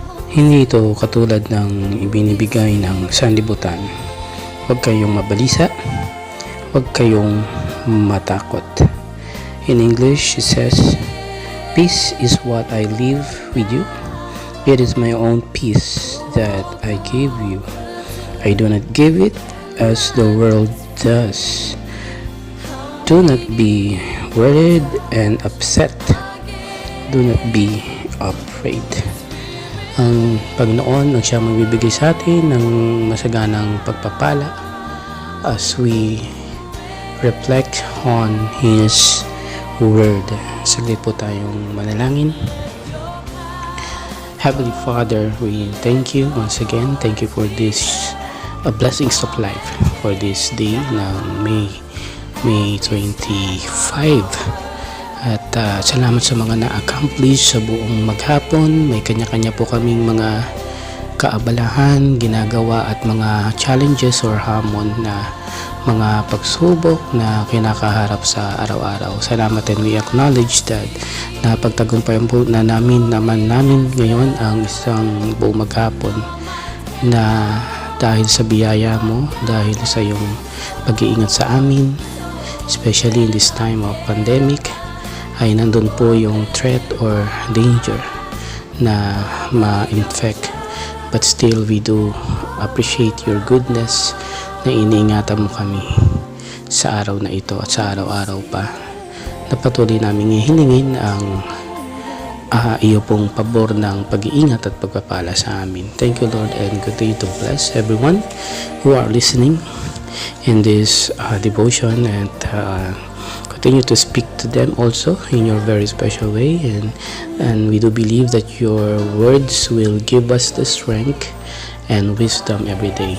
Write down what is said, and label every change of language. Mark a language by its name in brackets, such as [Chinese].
[Filipino] Hindi ito katulad ng ibinibigay ng sanlibutan. Huwag kayong mabalisa, huwag kayong matakot. [English] In English it says, peace is what I leave with you. It is my own peace that I give you. I do not give it as the world does. Do not be worried and upset. Do not be afraid. [Filipino] Ang Panginoon ang siyang magbibigay sa atin ng masaganang pagpapala [English] as we reflect on His Word. [Filipino] Saglit po tayong manalangin. [English] Heavenly Father, we thank you once again. Thank you for this blessings of life for this day ng May 25. [Filipino] At salamat sa mga na-accomplish sa buong maghapon. May kanya-kanya po kaming mga kaabalahan, ginagawa at mga challenges or hamon na mga pagsubok na kinakaharap sa araw-araw. Salamat, [English] and we acknowledge that [Filipino] napagtagumpayan po na namin ngayon ang isang buong maghapon na dahil sa biyaya mo, dahil sa iyong pag-iingat sa amin, [English] especially in this time of pandemic, [Filipino] ay nandun po yung threat or danger na ma-infect. [English] But still, we do appreciate your goodness [Filipino] na iniingatan mo kami sa araw na ito at sa araw-araw pa. Napatuloy namin hihiningin ang iyo pong pabor ng pag-iingat at pagpapala sa amin. [English] Thank you, Lord, and continue to bless everyone who are listening in this devotion, and continue to speak to them also in your very special way, and we do believe that your words will give us the strength and wisdom every day.